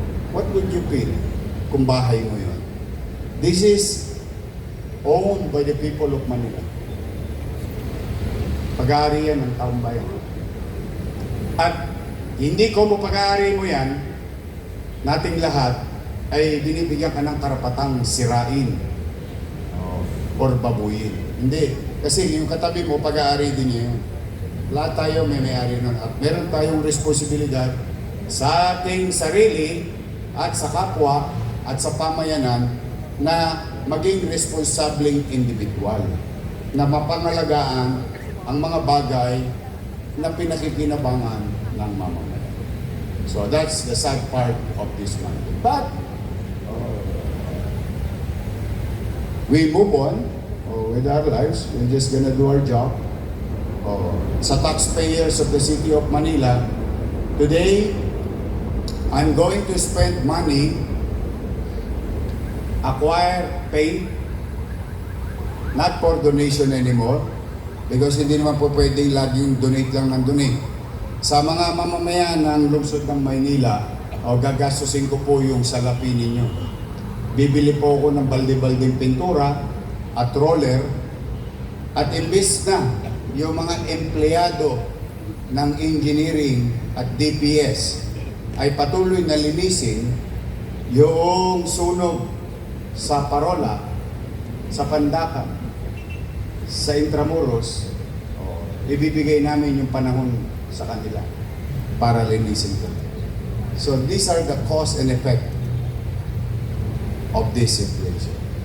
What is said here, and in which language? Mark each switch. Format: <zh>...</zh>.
<en>What would you feel</en> <tl>kung bahay mo yun?</tl> <en>This is owned by the people of Manila.</en> <tl>Pag-aari yan ng taong bayan. At hindi ko mo pag-aari mo yan, nating lahat ay binibigyan ka ng karapatang sirain or babuyin. Hindi. Kasi yung katabi mo, pag-aari din niya yun. Lahat tayo may-ari nun. At meron tayong responsibilidad sa ating sarili at sa kapwa at sa pamayanan na maging responsableng individual. Na mapangalagaan ang mga bagay na pinakikinabangan ng mamamayan.</tl> <en>So that's the sad part of this one. But we move on with our lives. We're just gonna do our job. Sa taxpayers of the city of Manila, today, I'm going to spend money, acquire, pay, not for donation anymore, because</en> <tl>hindi naman po pwedeng laging donate lang ng donate. Sa mga mamamayan ng lungsod ng Maynila, gagastusin ko po yung salapi ninyo. Bibili po ako ng balde-baldeng pintura at roller, at imbis na yung mga empleyado ng engineering at DPS ay patuloy na linisin yung sunog sa Parola, sa Pandacan, sa Intramuros, ibibigay namin yung panahon sa kanila para linisin ko.</tl> <en>So these are the cause and effect of this inflation.</en>